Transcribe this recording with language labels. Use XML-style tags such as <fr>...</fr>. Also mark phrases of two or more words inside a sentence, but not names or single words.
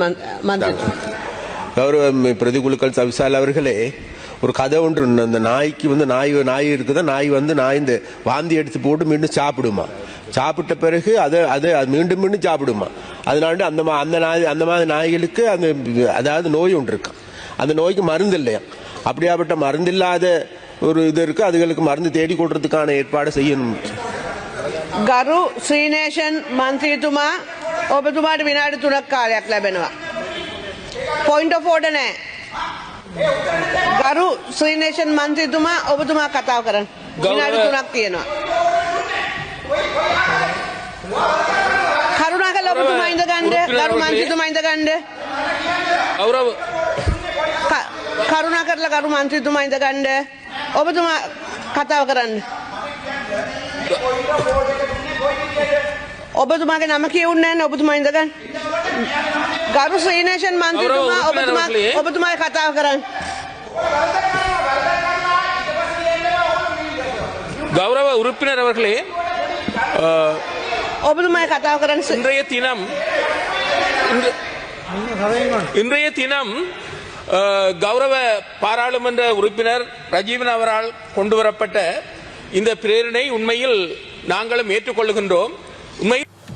<ta>கௌரவ பிரதிகுழுக்கள் தவிசால் அவர்களே, ஒரு கதை ஒன்று, அந்த நாய்க்கு நாய் இருக்குதா, நாய் இந்த வாந்தி எடுத்து போட்டு மீண்டும் சாப்பிடுமா, சாப்பிட்ட பிறகு அது மீண்டும் மீண்டும் சாப்பிடுமா. அதனால அந்த மாதிரி நாய்களுக்கு அதாவது நோய் ஒன்று இருக்கு, அந்த நோய்க்கு மருந்து இல்லையா. அப்படியாப்பட்ட மருந்து இல்லாத ஒரு இது இருக்கு, அதுகளுக்கு மருந்து தேடி கொடுறதுக்கான ஏற்பாடு செய்யணும்.</ta> <si>ගරු ශ්‍රීනේෂන් මන්ත්‍රීතුමා ඔබතුමාට විනාඩි 3ක් කාලයක් ලැබෙනවා.</si> <en>point of order</en> <si>නැහැ. ගරු ශ්‍රීනේෂන් මන්ත්‍රීතුමා ඔබතුමා කතාව කරන්න. විනාඩි 3ක් තියෙනවා. කරුණාකරලා ඔබතුමා ඉඳ ගන්න. ගරු මන්ත්‍රීතුමා ඉඳ ගන්න. කරුණාකරලා ගරු මන්ත්‍රීතුමා ඉඳ ගන්න. ඔබතුමා කතාව කරන්න. ඔබතුමාගේ නම කියවුන්නේ නැහැ. ඔබතුමා ඉඳ ගන්න. ගරු ශ්‍රීනේෂන් මන්ත්‍රීතුමා ඔබතුමාගේ කතාව කරන්න.</si> <ta>கௌரவ உறுப்பினர் அவர்களே,</ta> <si>ඔබතුමාගේ කතාව කරන්න.</si> <ta>இன்றைய தினம் கௌரவ பாராளுமன்ற உறுப்பினர் ரஜீவன் அவரால் கொண்டு வரப்பட்ட இந்த பிரேரணை உண்மையில் நாங்களும் ஏற்றுக்கொள்கின்றோம். உண்மையில்</ta>